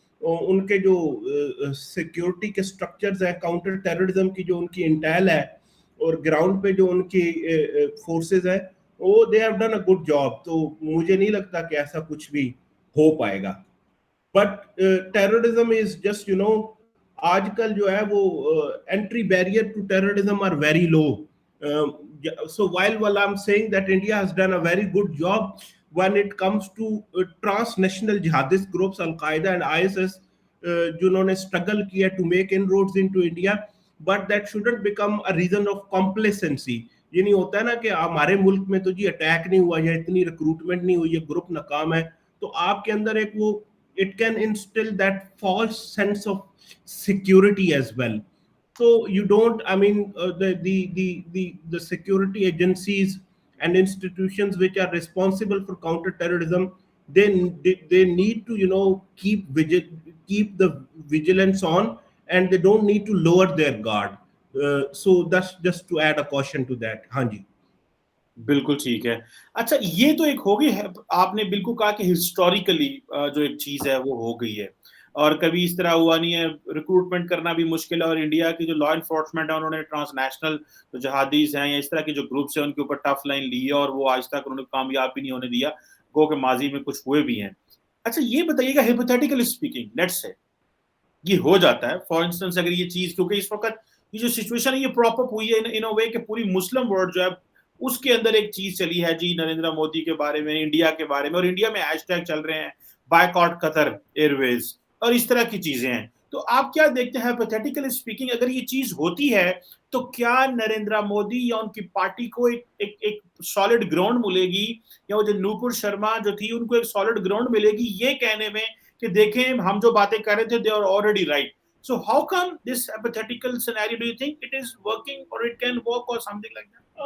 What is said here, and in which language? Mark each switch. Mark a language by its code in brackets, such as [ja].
[ur] ان کے جو سیکیورٹی کے سٹرکچرز ہیں, کاؤنٹر ٹیررزم کی جو ان کی انٹیل ہے, اور گراؤنڈ پہ جو ان کی فورسز ہیں, وہ [en] They have done a good job. [ur] تو مجھے نہیں لگتا کہ ایسا کچھ بھی ہو پائے گا. [en] but terrorism is just [ur] آج کل جو ہے وہ [en] entry barrier to terrorism are very low. So while I'm saying that India has done a very good job when it comes to transnational jihadist groups, Al-Qaeda and ISIS, [ur] جنہوں نے [en] struggle کیا to make inroads into India, but that shouldn't become a reason of complacency. [ur] یہ نہیں ہوتا ہے نا کہ ہمارے ملک میں تو جی اٹیک نہیں ہوا, یا اتنی ریکروٹمنٹ نہیں ہوئی, یہ گروپ ناکام ہے, تو آپ کے اندر ایک وہ [en] it can instill that false sense of security as well. So you don't, I mean, the security agencies and institutions which are responsible for counter terrorism, they need to keep the vigilance on, and they don't need to lower their guard. So that's just to add a caution to that. [ur] ہاں جی بالکل ٹھیک ہے. اچھا یہ تو ایک ہو گئی ہے, آپ نے بالکل کہا کہ ہسٹوریکلی جو ایک چیز ہے وہ ہو گئی ہے, اور کبھی اس طرح ہوا نہیں ہے, ریکروٹمنٹ کرنا بھی مشکل ہے, اور انڈیا کی جو لا انفورسمنٹ ہے انہوں نے ٹرانس نیشنل جو جہادیز ہیں یا اس طرح کے جو گروپس ہیں ان کے اوپر ٹف لائن لی ہے, اور وہ آج تک انہوں نے کامیاب بھی نہیں ہونے دیا, گو کہ ماضی میں کچھ ہوئے بھی ہیں. اچھا یہ بتائیے گا, [en] hypothetically speaking let's say [ur] یہ ہو جاتا ہے, فار انسٹنس اگر یہ چیز, کیونکہ اس وقت یہ جو سچویشن ہے یہ پراپ اپ ہوئی ہے ان اے وے کہ پوری مسلم ورلڈ جو ہے اس کے اندر ایک چیز چلی ہے جی نریندر مودی کے بارے میں, انڈیا کے بارے میں, اور انڈیا میں ہیش ٹیگ چل رہے ہیں بائیکاٹ قطر ایئر ویز اور اس طرح کی چیزیں ہیں. تو آپ کیا دیکھتے ہیں ہائپوتھیٹیکلی اسپیکنگ, اگر یہ چیز ہوتی ہے تو کیا نریندر مودی یا ان کی پارٹی کو ایک سالڈ گراؤنڈ ملے گی, یا وہ جو نوپور شرما جو تھی ان کو ایک سالڈ گراؤنڈ ملے گی یہ کہنے میں کہ دیکھیں ہم جو باتیں کر رہے تھے [en] they are already right. So how come this hypothetical scenario, do you think it is working or it can work or something like that?